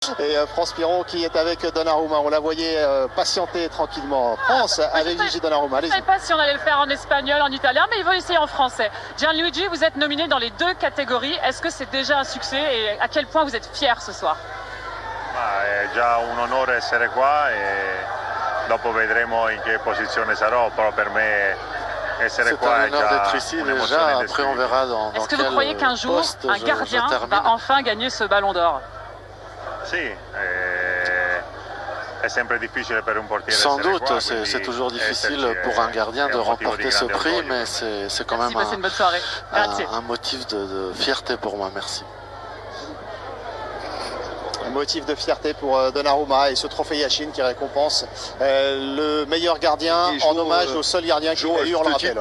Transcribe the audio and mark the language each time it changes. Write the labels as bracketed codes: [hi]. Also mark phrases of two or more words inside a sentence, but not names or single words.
[fr] Et France Piron qui est avec Donnarumma, on la voyait patienter tranquillement. France avec Gigi Donnarumma. Je ne sais pas si on allait le faire en espagnol, en italien, mais il va essayer en français. Gianluigi, vous êtes nominé dans les 2 catégories. Est-ce que c'est déjà un succès et à quel point vous êtes fier ce soir? [it] È già un onore essere qua e dopo vedremo in che posizione sarò, però per me essere qua è già un'emozione. [fr] Après on verra dans Est-ce que vous croyez qu'un jour, un gardien va enfin gagner ce ballon d'or? [it] Sì, è sempre difficile per un portiere. [fr] Sans doute, c'est toujours difficile pour un gardien de remporter ce prix, mais c'est quand même un motif de fierté pour moi. Merci. Un motif de fierté pour Donnarumma et ce trophée Yashin qui récompense le meilleur gardien en hommage au seul gardien qui a eu, on le rappelle.